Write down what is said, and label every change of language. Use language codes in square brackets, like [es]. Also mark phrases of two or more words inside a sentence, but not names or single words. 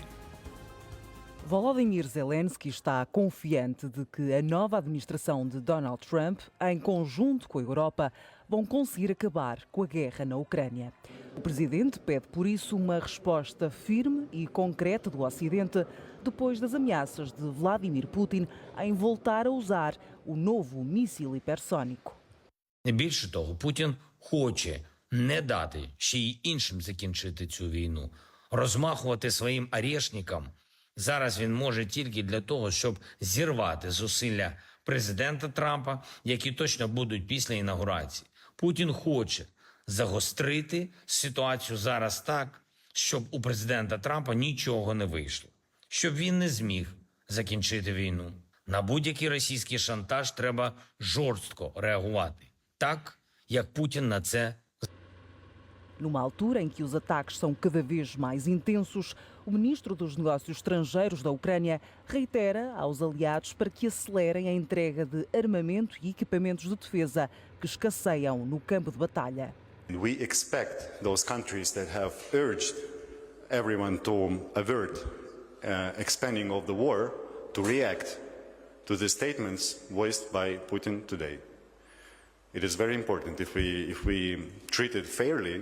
[pt] Volodymyr Zelensky está confiante de que a nova administração de Donald Trump, em conjunto com a Europa, vão conseguir acabar com a guerra na Ucrânia. O presidente pede, por isso, uma resposta firme e concreta do Ocidente depois das ameaças de Vladimir Putin em voltar a usar o novo míssil hipersónico. [uk] Більше того, Путін хоче не дати ще й іншим закінчити цю війну, розмахувати своїм орешникам. Зараз він може тільки для того, щоб зірвати зусилля президента Трампа, які точно будуть після інаугурації. Путін хоче загострити ситуацію зараз так, щоб у президента Трампа нічого не вийшло. Щоб він не зміг закінчити війну. На будь-який російський шантаж треба жорстко реагувати. Так, як Путін на це. [pt] Numa altura em que os ataques são cada vez mais intensos, o ministro dos Negócios Estrangeiros da Ucrânia reitera aos aliados para que acelerem a entrega de armamento e equipamentos de defesa que escasseiam no campo de batalha. [en] We expect those countries that have urged everyone to avert expanding of the war to react to the statements voiced by Putin today. It is very important if we treat it fairly.